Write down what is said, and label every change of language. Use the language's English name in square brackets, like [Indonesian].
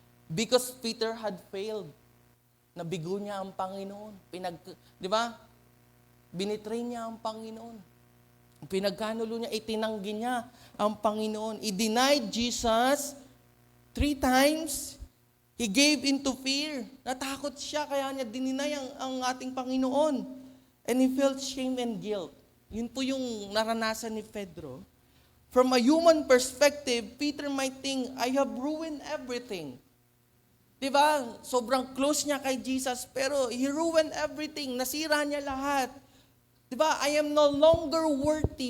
[English] Because Peter had failed. [Filipino] Nabigo niya ang Panginoon. Di ba? Binitray niya ang Panginoon. Pinagkanulo niya, itinanggi niya ang Panginoon. [English] He denied Jesus 3 times. He gave into fear. [Filipino] Natakot siya, kaya niya dininay ang ating Panginoon. [English] And he felt shame and guilt. [Filipino] Yun po yung naranasan ni Pedro. [English] From a human perspective, Peter might think, I have ruined everything. [Filipino] Diba? Sobrang close niya kay Jesus, pero [English] he ruined everything. [Filipino] Nasira niya lahat. Diba? [English] I am no longer worthy.